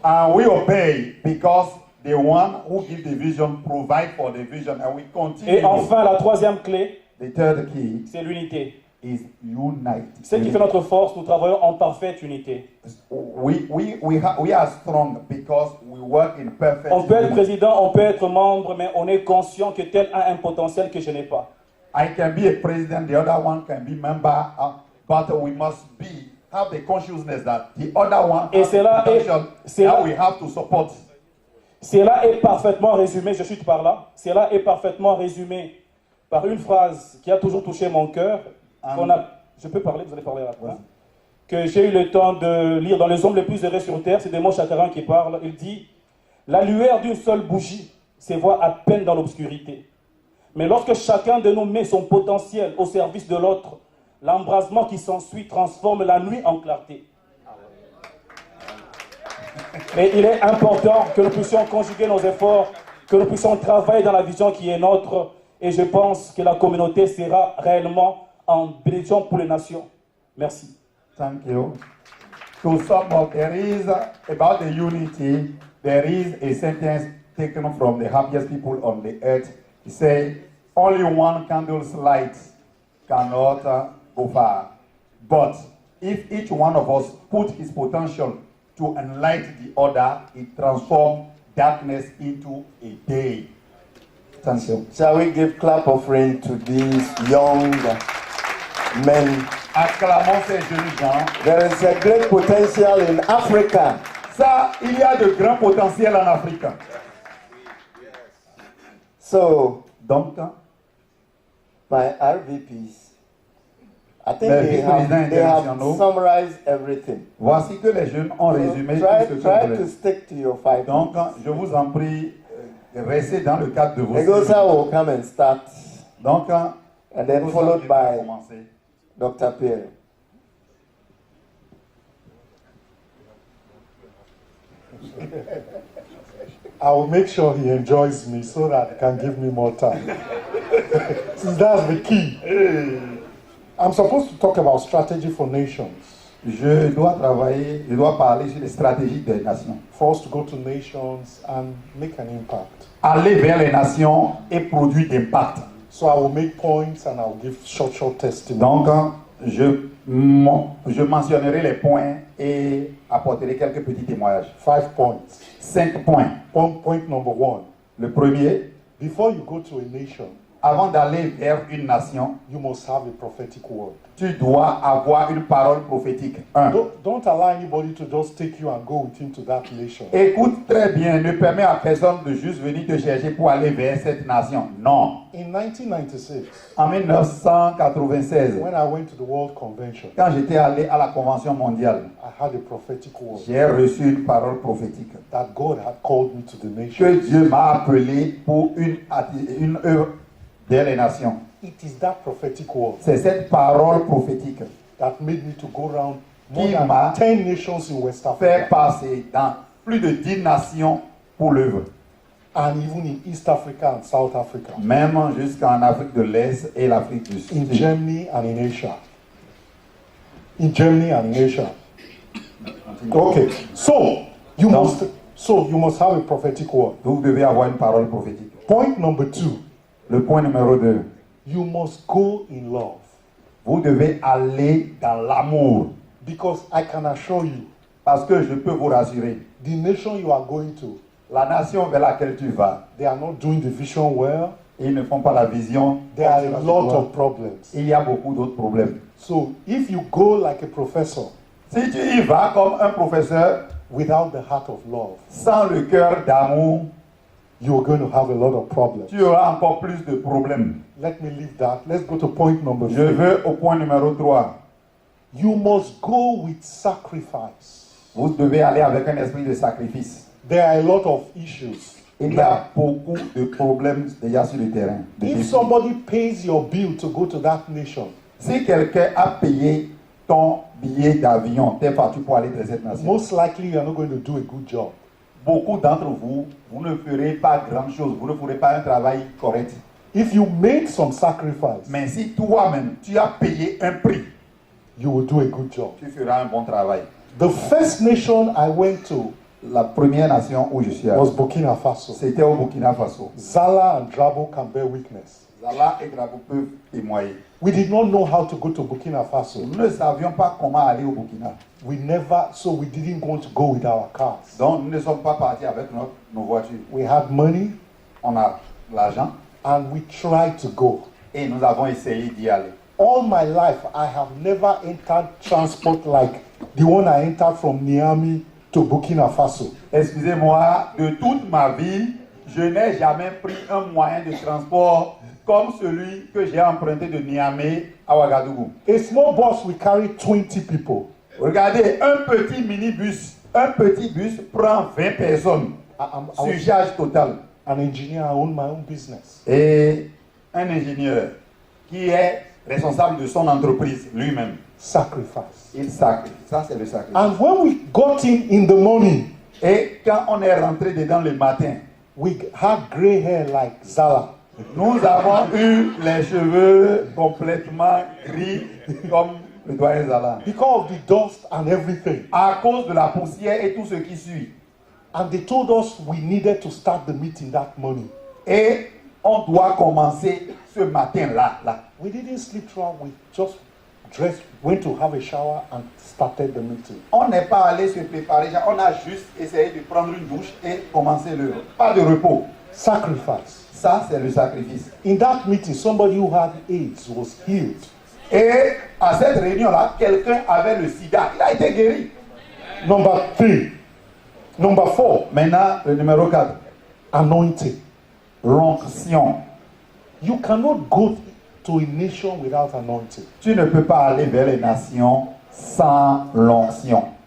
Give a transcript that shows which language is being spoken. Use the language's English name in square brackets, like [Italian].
[English] And we obey because the one who gives the vision provide for the vision, and we continue. [French] Et enfin, la troisième clé, [English] the third key, [French] c'est l'unité. [English] Is unite. [French] Ce qui fait notre force, nous travaillons en parfaite unité. [English] We are strong because we work in perfect [French] On peut être [English] unity. [French] président, on peut être membre, mais on est conscient que tel a un potentiel que je n'ai pas. [English] I can be a president, the other one can be member, but we must have the consciousness that the other one has potential that we have to support. [French] Cela est parfaitement résumé, je chute par là, cela est parfaitement résumé par une phrase qui a toujours touché mon cœur, je peux parler, vous allez parler après, que j'ai eu le temps de lire dans Les hommes les plus heureux sur terre, c'est Desmond Chakaran qui parle, il dit « La lueur d'une seule bougie se voit à peine dans l'obscurité. Mais lorsque chacun de nous met son potentiel au service de l'autre, l'embrasement qui s'ensuit transforme la nuit en clarté. Mais il est important que nous puissions conjuguer nos efforts, que nous puissions travailler dans la vision qui est nôtre. Et je pense que la communauté sera réellement en bénédiction pour les nations. Merci. [English] Thank you. To sum up, there is about the unity, there is a sentence taken from the happiest people on the earth. He said, only one candle's light cannot go far. But if each one of us put his potential to enlighten the other, it transforms darkness into a day. Thank you. Shall we give clap offering to these young men? [French] Acclamons ces jeunes gens. [English] There is a great potential in Africa. [French] Ça, il y a de grands potentiels en Afrique. [English] So, [French] donc, [English] my RVPs, I think they have summarized everything. [French] Voici que les jeunes ont résumé [English] So, [French] tout ce que [English] try [French] je [English] to [French] voulais. [English] stick to your 5 [French] Donc, je vous en prie, restez dans le cadre de vos [English] Negosa will come and start. [French] Donc, [English] and then followed by Dr. Pierre. I will make sure he enjoys me so that he can give me more time. Since that's the key. I'm supposed to talk about strategy for nations. [French] Je dois parler sur les stratégies des nations. [English] For us to go to nations and make an impact. [French] Aller vers les nations et produire d'impact. [English] So I will make points and I will give short testimony. [French] Donc, je mentionnerai les points et apporterai quelques petits témoignages. [English] 5 points. [French] 5 points. [English] Point number 1. [French] Le premier, [English] before you go to a nation, [French] avant d'aller vers une nation, [English] you must have a prophetic word. [French] Tu dois avoir une parole prophétique. [English] Don't allow anybody to just take you and go with him to that nation. [French] Écoute très bien, ne permets à personne de juste venir te chercher pour aller vers cette nation. Non. [English] In 1996, [French] en 1996, [English] when I went to the World Convention, [French] quand j'étais allé à la Convention mondiale, [English] I had a prophetic word. [French] J'ai reçu une parole prophétique. [English] That God had called me to the nation. [French] Que Dieu m'a appelé pour une œuvre vers les nations. [English] It is that prophetic word. [French] C'est cette parole prophétique [English] that made me to go around more [French] qui [English] than [French] m'a [English] 10 nations in West Africa. [French] fait passer dans plus de 10 nations pour l'œuvre. [English] And even in East Africa and South Africa. [French] Même jusqu'en Afrique de l'Est et l'Afrique du Sud. [English] In Germany and in Asia. In Germany and in Asia. Okay, so you must have a prophetic word. [French] Vous devez avoir une parole prophétique. [English] Point number 2. [French] Le point numéro 2. [English] You must go in love. [French] Vous devez aller dans l'amour. [English] Because I can assure you. [French] Parce que je peux vous rassurer. [English] The nation you are going to. [French] La nation vers laquelle tu vas. [English] They are not doing the vision well. [French] Ils ne font pas la vision. [English] There are a lot of problems. [French] Il y a beaucoup d'autres problèmes. [English] So if you go like a professor. [French] Si tu y vas comme un professeur. [English] Without the heart of love. [French] Sans le cœur d'amour. [English] You're going to have a lot of problems. [French] Tu auras encore plus de problèmes. [English] Let me leave that. Let's go to point number 3. [French] Je veux au point numéro 3. [English] You must go with sacrifice. [French] Vous devez aller avec un esprit de sacrifice. [English] There are a lot of issues. [French] Il y a beaucoup de problèmes déjà sur le terrain. [English] If somebody pays your bill to go to that nation. [French] Si quelqu'un a payé ton billet d'avion, tes factures pour aller dans cette nation. [English] Most likely you are not going to do a good job. [French] Beaucoup d'entre vous, vous ne ferez pas grand-chose, vous ne ferez pas un travail correct. [English] If you made some sacrifice, [French] mais si toi-même tu as payé un prix, [English] you will do a good job. [French] Tu feras un bon travail. [English] The first nation I went to, [French] la première nation où je suis allé, [English] was Burkina Faso. [French] C'était au Burkina Faso. [English] Zala and Drabo can bear witness. [French] Zala et Drabo peuvent témoigner. [English] We did not know how to go to Burkina Faso. [French] Nous ne savions pas comment aller au Burkina. [English] We didn't want to go with our cars. [French] Donc nous ne sommes pas partis avec nos voitures. [English] We had money. [French] On a l'argent. [English] And we tried to go. [French] Et nous avons essayé d'y aller. [English] All my life, I have never entered transport like the one I entered from Niamey to Burkina Faso. [French] Excusez-moi, de toute ma vie, je n'ai jamais pris un moyen de transport comme celui que j'ai emprunté de Niamey à Ouagadougou. [English] A small bus will carry 20 people. [French] Regardez, un petit minibus, un petit bus prend 20 personnes. Surcharge totale. [English] An engineer, I own my own business. [French] Et un ingénieur qui est responsable de son entreprise lui-même. [English] Sacrifice. [French] Il sacrifie. Ça, c'est le sacrifice. [English] And when we got in the morning, [French] et quand on est rentré dedans le matin, [English] we had gray hair like Zala. [French] Nous avons eu les cheveux complètement gris comme le doyen Zala. [English] Because of the dust and everything. [French] À cause de la poussière et tout ce qui suit. [English] And they told us we needed to start the meeting that morning. [French] Et on doit commencer ce matin-là. Là. [English] We didn't sleep throughout. We just dressed, went to have a shower and started the meeting. [French] On n'est pas allé se préparer. On a juste essayé de prendre une douche et commencer le. Pas de repos. [English] Sacrifice. [French] Ça, c'est le sacrifice. [English] In that meeting, somebody who had AIDS was healed. [French] Et à cette réunion-là, quelqu'un avait le sida. Il a été guéri. [English] Number 3. Number 4. [French] Maintenant, le numéro 4. [English] Anointing. [French] L'onction. [English] You cannot go to a nation without anointing. [French] Tu ne peux pas aller vers les nations sans l'onction.